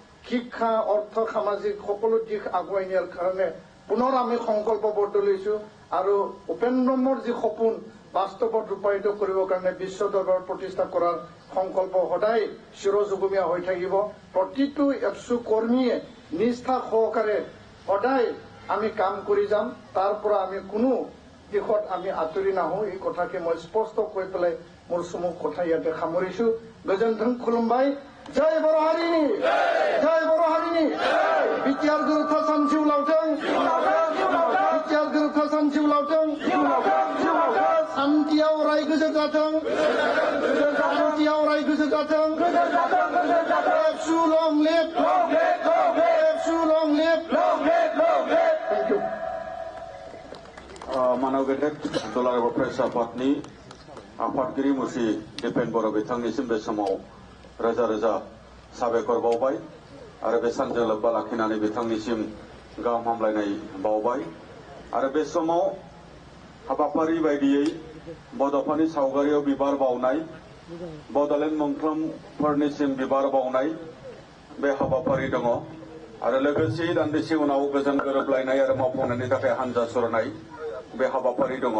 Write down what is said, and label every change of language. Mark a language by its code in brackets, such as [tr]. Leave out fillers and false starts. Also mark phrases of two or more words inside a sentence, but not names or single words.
[as] শিক্ষা অৰ্থ সামাজিক সকলো দিশ আগুৱাই নিয়াৰ কাৰণে পুনৰ আমি সংকল্পবদ্ধ লৈছোঁ আৰু উপেন ব্ৰহ্মৰ যি সপোন বাস্তৱত ৰূপায়িত কৰিবৰ কাৰণে বিশ্ব দৰবাৰ প্ৰতিষ্ঠা কৰাৰ সংকল্প সদায় চিৰযুগমীয়া হৈ থাকিব। প্ৰতিটো এপছু কৰ্মীয়ে নিষ্ঠা সহকাৰে সদায় আমি কাম কৰি যাম। তাৰ পৰা আমি কোনো দিশত আমি আঁতৰি নাহোঁ, এই কথাকে মই স্পষ্ট কৈ পেলাই মোৰ চমুক কথা ইয়াতে সামৰিছোঁ। [brx] গজেন্দ্ৰ খুলুমবাই जय बर' हारिनि जय बर' हारिनि बिटिआर गोरोबथा सान जिउ लावथों बिटिआर गोरोबथा सान जिउ लावथों सान्थियाव अराय गोजोर जाथों सान्थियाव अराय गोजोर जाथों एबसु [en] long live [brx] एबसु [en] long live thank you [brx] मानव गेदेर दुलाराय बर' फरायसा आफादनि आफादगिरि मुस्रि दिपेन बर' बिथांनिसिम बे समाव रोजा रोजा साबायखर बावबाय आरो बे सानजों लोब्बा लाखिनानै बिथांनिसिम गाहाम हामलायनाय बावबाय आरो बे समाव हाबाफारि बायदियै बड'फानि सावगारियाव बिबार बावनाय बड'लेण्ड मुंख्लंफोरनिसिम बिबार बावनाय बे हाबाफारि दङ आरो लोगोसे दान्दिसे उनाव गोजोन गोरोबलायनाय आरो मावफुंनायनि थाखाय हानजा सुरनाय बे हाबाफारि दङ।